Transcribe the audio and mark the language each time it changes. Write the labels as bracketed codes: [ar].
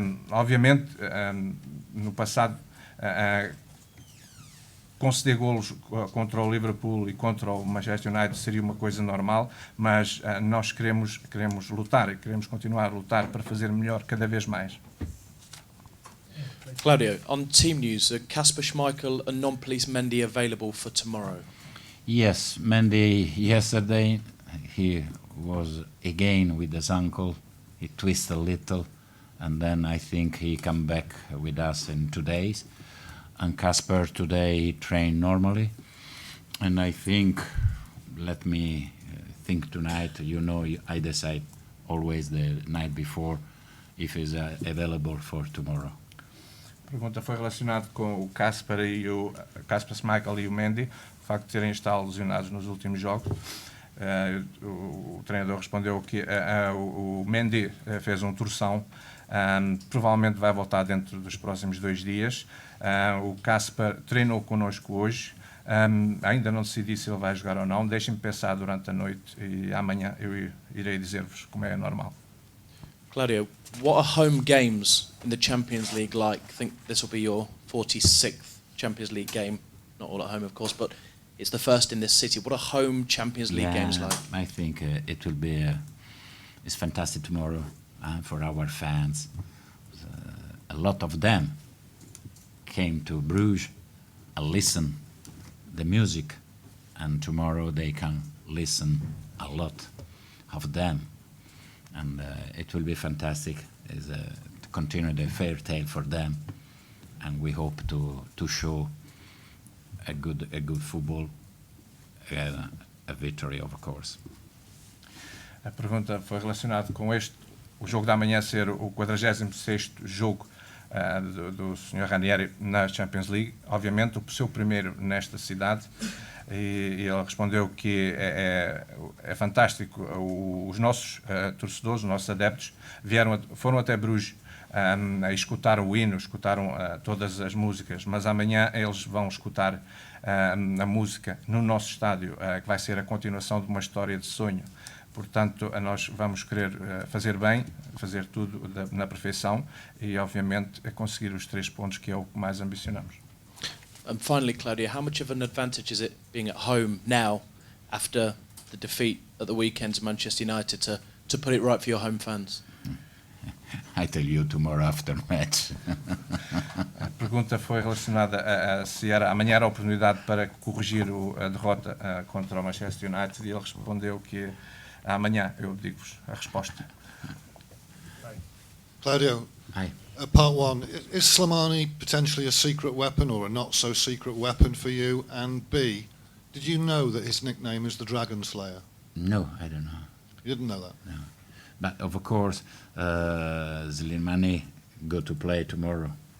[pt] Obviamente, no passado, conceder golos contra o Liverpool e contra o Manchester United seria uma coisa normal, mas nós queremos lutar e queremos continuar a lutar para fazer melhor cada vez mais. [en] Claudio, on team news, are Kasper Schmeichel and non-police Mendy available for tomorrow? Yes, Mendy, yesterday he was again with his ankle. He twisted a little, and then I think he come back with us in 2 days. And Kasper today trained normally. And I think, let me think tonight, I decide always the night before if he's available for tomorrow. [pt] pergunta foi relacionada com o Kasper e o Kasper Schmeichel e o Mendy, o facto de terem estado lesionados nos últimos jogos. O treinador respondeu que o Mendy fez uma torção, provavelmente vai voltar dentro dos próximos 2 dias. O Kasper treinou connosco hoje, ainda não decidi se ele vai jogar ou não. Deixem-me pensar durante a noite e amanhã eu irei dizer-vos como é normal. [en] Claudio, what are home games in the Champions League like? I think this will be your 46th Champions League game, not all at home of course, but it's the first in this city. What are home Champions League games like? I think it will be it's fantastic tomorrow for our fans. A lot of them came to Bruges and listen the music, and tomorrow they can listen a lot of them, and it will be fantastic. Is to continue the fair tale for them, and we hope to show a good football, a victory of course. [pt] A pergunta foi relacionada com o jogo da manhã ser o 46º jogo do Sr. Ranieri na Champions League, obviamente o seu primeiro nesta cidade, e ele respondeu que é fantástico. Os nossos torcedores, os nossos adeptos foram até Bruges a escutar o hino, escutaram todas as músicas, mas amanhã eles vão escutar a música no nosso estádio, que vai ser a continuação de uma história de sonho. Portanto, nós vamos querer fazer bem, fazer tudo na perfeição e, obviamente, conseguir os 3 pontos, que é o que mais ambicionamos. [en] And finally, Claudia, how much of an advantage is it being at home now after the defeat at the weekend to Manchester United to put it right for your home fans? I tell you tomorrow after match. [pt] A pergunta foi relacionada a se amanhã era a oportunidade para corrigir a derrota contra o Manchester United, e ele respondeu que amanhã eu digo-vos a resposta. [en] Claudio, Hi. Part 1, is Slimani potentially a secret weapon or a not so secret weapon for you? And B, did you know that his nickname is the Dragon Slayer? No, I don't know. You didn't know that? No. But of course, Slimani go to play tomorrow.